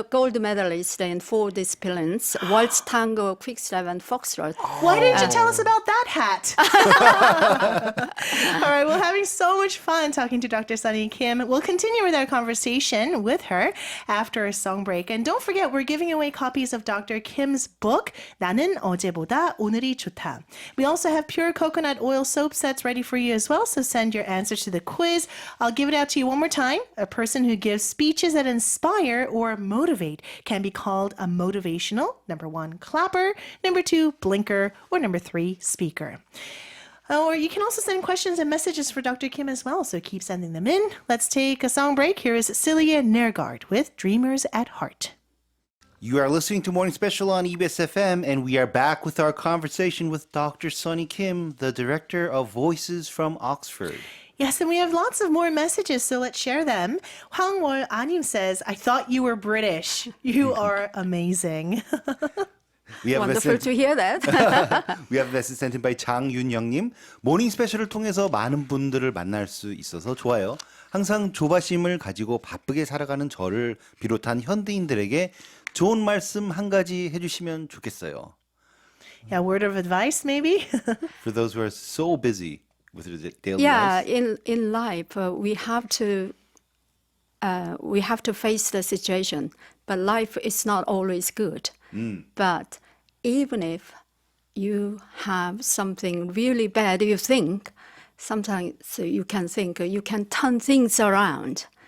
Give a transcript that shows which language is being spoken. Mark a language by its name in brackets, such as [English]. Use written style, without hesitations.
[English] a gold medalist in 4 disciplines: waltz, tango, quickstep, and foxtrot. why didn't you tell us about that hat? All right, we're having so much fun talking to Dr. Sunny Kim. We'll continue with our conversation with her after a song break. And don't forget, we're giving away copies of Dr. Kim's book, 나는 어제보다 오늘이 좋다. We also have pure coconut oil soap sets ready for you as well, so send your answers to the quiz. I'll give it out to you one more time. A person who gives speeches that inspire or motivate can be called a motivational, number 1, clapper, number 2, blinker, or number 3, speaker. Or you can also send questions and messages for Dr. Kim as well, so keep sending them in. Let's take a song break. Here is Celia Nergard with Dreamers at Heart. You are listening to Morning Special on EBS FM, and we are back with our conversation with Dr. Sunny Kim, the director of Voices from Oxford. Yes, and we have lots of more messages, so let's share them. Hwangwol Anim says, I thought you were British. You are amazing. We have Wonderful to hear that. We have a message sent in by 장윤영님. [Korean] 모닝 스페셜을 통해서 많은 분들을 만날 수 있어서 좋아요. 항상 조바심을 가지고 바쁘게 살아가는 저를 비롯한 현대인들에게 좋은 말씀 한 가지 해주시면 좋겠어요. [English] Yeah, word of advice, maybe? For those who are so busy with their daily Yeah, lives. in life, we have to face the situation. But life is not always good. But even if you have something really bad, you think, sometimes you can think you can turn things around.